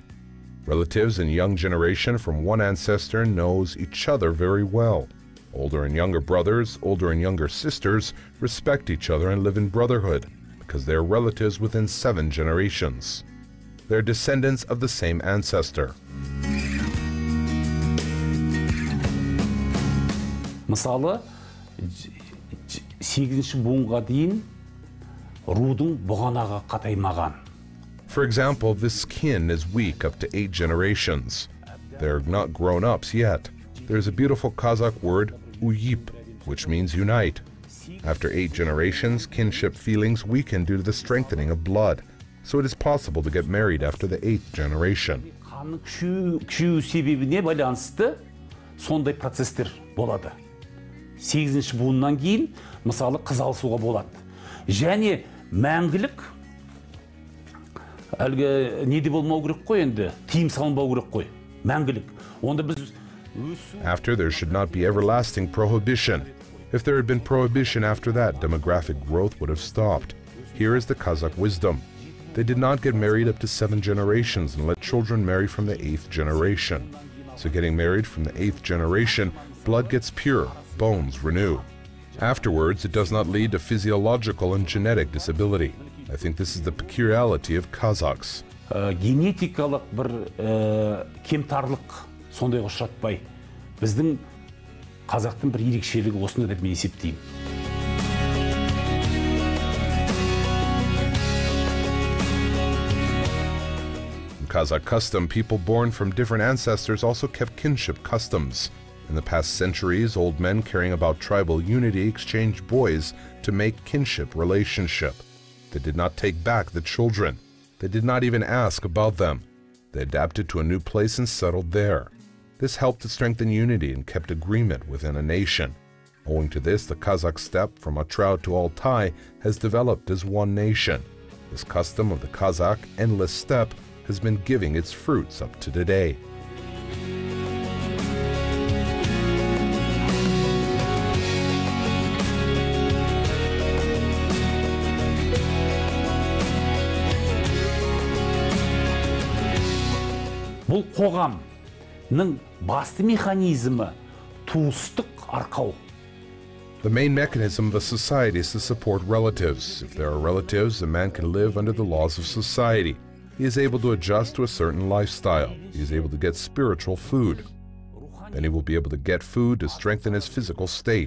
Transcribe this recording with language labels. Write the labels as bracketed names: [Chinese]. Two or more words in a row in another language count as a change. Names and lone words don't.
[English] Relatives in young generation from one ancestor knows each other very well. Older and younger brothers, older and younger sisters respect each other and live in brotherhood because they are relatives within 7 generations. They are descendants of the same ancestor. [Kazakh] Мысалы, 8-ші буынға дейін рудың бұғанаға қатаймаған. [English] For example, this kin is weak up to 8 generations. They're not grown-ups yet. There's a beautiful Kazakh word, uyip, which means unite. After 8 generations, kinship feelings weaken due to the strengthening of blood, so it is possible to get married after the 8th generation. [Kazakh] санның күшею себебіне байланысты сондай процесстер болады. 8-ші буыннан кейін мысалы қыз алысуға болады. Және мәңгілік әлгі неде болмау керек қой енді, тыйым салынбау керек қой. Мәңгілік. Онда біз [English] After, there should not be everlasting prohibition. If there had been prohibition after that, demographic growth would have stopped. Here is the Kazakh wisdom. They did not get married up to 7 generations and let children marry from the 8th generation. So getting married from the 8th generation, blood gets pure, bones renew. Afterwards, it does not lead to physiological and genetic disability. I think this is the peculiarity of Kazakhs. [Kazakh] Генетикалық бір кемтарлық сондайға ұшыратпай, біздің қазақтың бір ерекшелігі осында деп мен есептеймін. [English] In Kazakh custom, people born from different ancestors also kept kinship customs. In the past centuries, old men caring about tribal unity exchanged boys to make kinship relationship. They did not take back the children. They did not even ask about them. They adapted to a new place and settled there. This helped to strengthen unity and kept agreement within a nation. Owing to this, the Kazakh steppe from Atrau to Altai has developed as one nation. This custom of the Kazakh endless steppe has been giving its fruits up to today. [Kazakh] Бұл қоғамның басты механизмі туыстық арқау. [English] The main mechanism of a society is to support relatives. If there are relatives, a man can live under the laws of society. He is able to adjust to a certain lifestyle. He is able to get spiritual food. Then he will be able to get food to strengthen his physical state.